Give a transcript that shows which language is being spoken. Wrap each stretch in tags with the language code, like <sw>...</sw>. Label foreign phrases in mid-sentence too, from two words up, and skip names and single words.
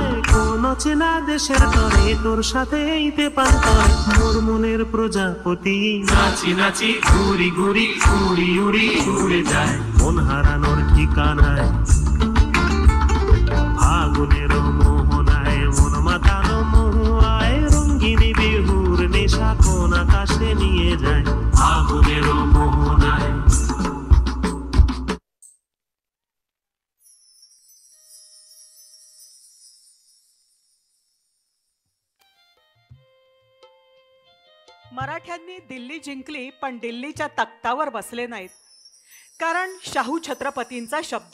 <bn>কোন চেনা দেশের তরে তোর সাথে ইতে পান্তরে মোর মনের প্রজাপতি নাচি নাচি ঘুরি ঘুরি উড়ি উড়ি উড়ে যায় মন হারানোর ঠিকানায়। ফাগুনের মোহনায় মন মাতানো মহুয়ায় রঙ্গিনী বিহুর নেশা কোন আকাশে নিয়ে যায়। ফাগুনের মোহনায়</bn> <mr>मराठ्यांनी दिल्ली जिंकली, पण दिल्लीच्या तख्तावर बसले नाहीत, कारण शाहू छत्रपतींचा शब्द.</mr>